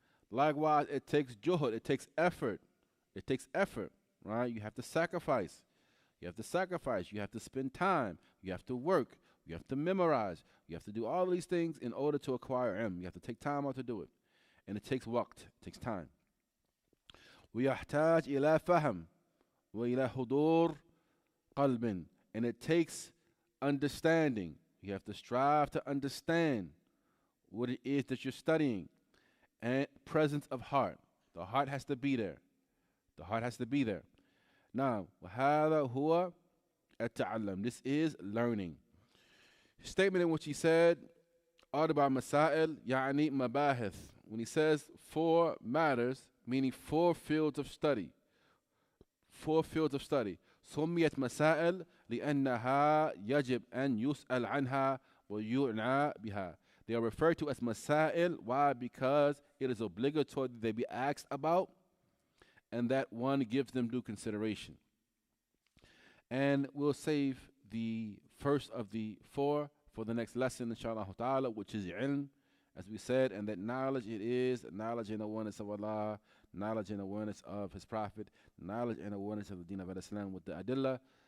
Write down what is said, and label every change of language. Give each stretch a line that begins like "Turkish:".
English: Likewise, it takes juhud, it takes effort. It takes effort, right? You have to sacrifice. You have to sacrifice. You have to spend time. You have to work. You have to memorize. You have to do all these things in order to acquire ilm. You have to take time out to do it. And it takes waqt, it takes time.
Arabic: ويحتاج إلى فهم وإلى حضور قلب.
English: And it takes understanding. You have to strive to understand what it is that you're studying. And presence of heart. The heart has to be there. The heart has to be there.
Arabic: Now, وهذا هو التعلم.
English: This is learning. Statement in which he said,
Arabic: أربع مسائل يعني مباحث.
English: When he says 4 matters, meaning 4 fields of study. 4 fields of study.
Arabic: سميت مسائل لأنها يجب أن يسأل عنها ويعنى بها.
English: They are referred to as masail. Why? Because it is obligatory that they be asked about and that one gives them due consideration. And we'll save the first of the 4 for the next lesson, inshallah ta'ala, which is ilm, as we said, and that knowledge it is knowledge and awareness of Allah, knowledge and awareness of His Prophet, knowledge and awareness of the Deen of Islam with the adillah.